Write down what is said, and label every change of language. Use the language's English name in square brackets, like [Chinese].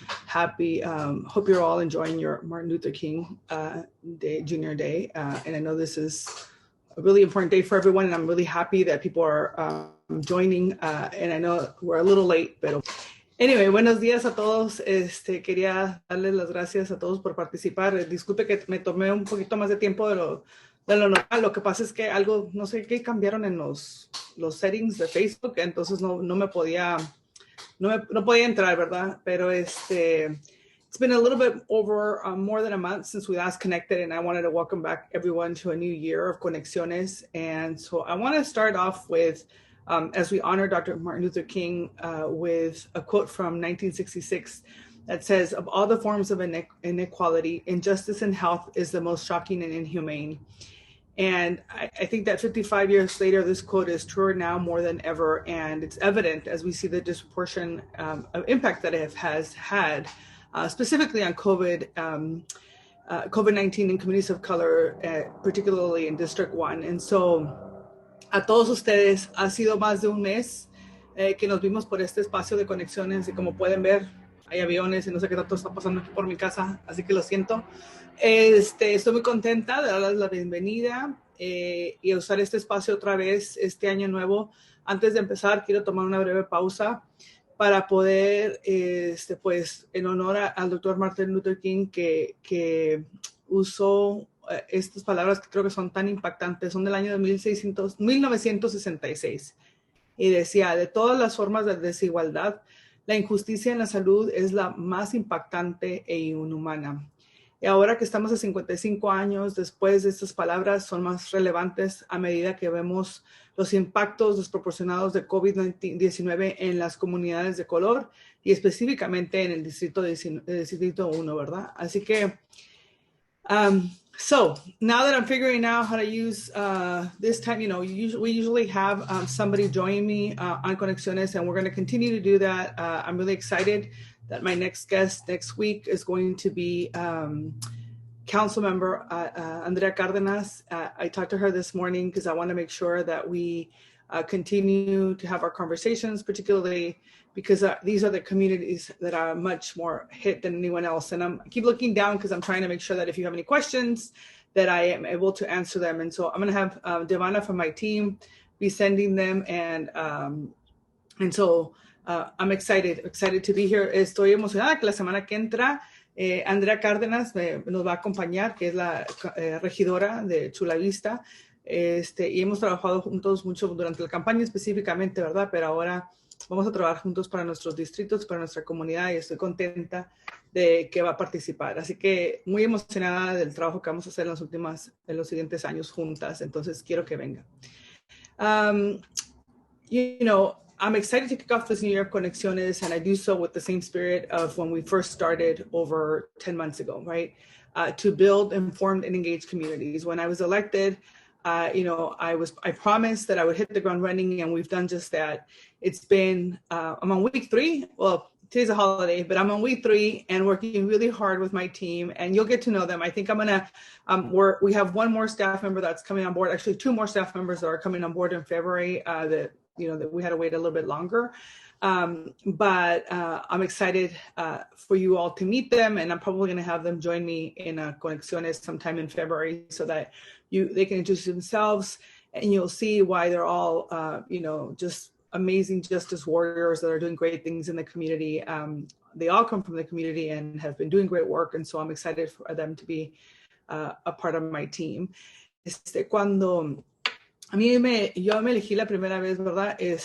[English] Happy, hope you're all enjoying your Martin Luther King Day, Junior Day. And I know this is a really important day for everyone, and I'm really happy that people are joining. And I know we're a little late, pero anyway, [Spanish] buenos días a todos. Quería darles las gracias a todos por participar. Disculpe que me tomé un poquito más de tiempo de lo normal. Lo que pasa es que algo, no sé qué cambiaron en los settings de Facebook, entonces no me podía no podía entrar, ¿verdad? [English] Pero it's been a little bit over more than a month since we last connected, and I wanted to welcome back everyone to a new year of Conexiones. And so I want to start off with, as we honor Dr. Martin Luther King, with a quote from 1966 that says, "Of all the forms of inequality, injustice in health is the most shocking and inhumane." And I think that 55 years later, this quote is truer now more than ever. And it's evident as we see the disproportionate impact that it has had, specifically on COVID-19 in communities of color, particularly in District 1. And so, [Spanish] a todos ustedes, ha sido más de un mes que nos vimos por este espacio de conexiones. Y como pueden ver, hay aviones y no sé qué tanto está pasando aquí por mi casa, así que lo siento. Estoy muy contenta de darles la bienvenida y usar este espacio otra vez este año nuevo. Antes de empezar, quiero tomar una breve pausa para poder, pues, en honor al doctor Martin Luther King, que usó estas palabras que creo que son tan impactantes, son del año de 1966. Y decía, de todas las formas de desigualdad, la injusticia en la salud es la más impactante e inhumana. Y ahora que estamos a 55 años después de estas palabras, son más relevantes a medida que vemos los impactos desproporcionados de COVID-19 en las comunidades de color y específicamente en el distrito 1, ¿verdad? Así que, [English] so now that I'm figuring out how to use this time, we usually have somebody join me on Conexiones, and we're going to continue to do that. I'm really excited that my next guest next week is going to be Council Member Andrea Cardenas. I talked to her this morning because I want to make sure that we continue to have our conversations, particularly because these are the communities that are much more hit than anyone else. And I keep looking down because I'm trying to make sure that if you have any questions, that I am able to answer them. And so I'm going to have Devana from my team be sending them. And so I'm excited to be here. [Spanish] Estoy emocionada que la semana que entra Andrea Cárdenas nos va a acompañar, que es la regidora de Chula Vista. Y hemos trabajado juntos mucho durante la campaña específicamente, ¿verdad? Pero ahora vamos a trabajar juntos para nuestros distritos, para nuestra comunidad, y estoy contenta de que va a participar. Así que muy emocionada del trabajo que vamos a hacer en los siguientes años juntas. Entonces quiero que venga. [English] I'm excited to kick off this new year of Conexiones, and I do so with the same spirit of when we first started over 10 months ago, right? To build informed and engaged communities. When I was elected, I promised that I would hit the ground running, and we've done just that. It's been, I'm on week 3. Well, today's a holiday, but I'm on week 3 and working really hard with my team, and you'll get to know them. I think I'm gonna, we have one more staff member that's coming on board, actually 2 more staff members that are coming on board in February that we had to wait a little bit longer. But I'm excited for you all to meet them, and I'm probably going to have them join me in Conexiones sometime in February so that they can introduce themselves, and you'll see why they're all, just amazing justice warriors that are doing great things in the community. They all come from the community and have been doing great work, and so I'm excited for them to be a part of my team. [Spanish] Cuando yo me elegí la primera vez, ¿verdad?